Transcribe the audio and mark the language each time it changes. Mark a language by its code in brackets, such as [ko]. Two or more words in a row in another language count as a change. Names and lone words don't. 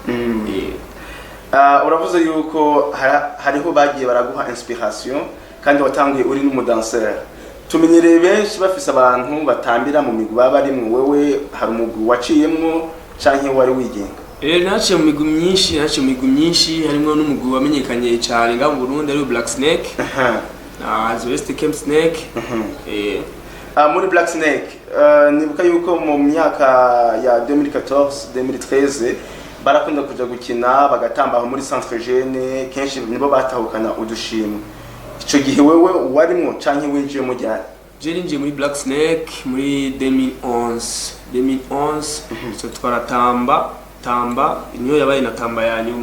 [rn] Uravuze yuko hariho bagiye baraguha inspiration kandi watanguye uri n'umudanser. Tumenyereye benshi bafise abantu batambira mu migwi baba ari mu wewe, hari umugwi waciyemwo canke wari wigenga? Naciye mu migwi myinshi, harimo n'umugwi wamenyekanye cyane nga mu Burundi ari Black Snake. As West Camp Snake. Muri Black Snake nibuka yuko mu myaka ya 2014 2013 barakunda kuja gukina bagatamba muri Centre Jeune, kenshi nibo batahukana udushimwe. Ico gihe wewe warimo canke winjiye mu ryari? Je ninjiye muri Black Snake muri 2011 so twaratamba niyo yabaye na tamba ya nyuma.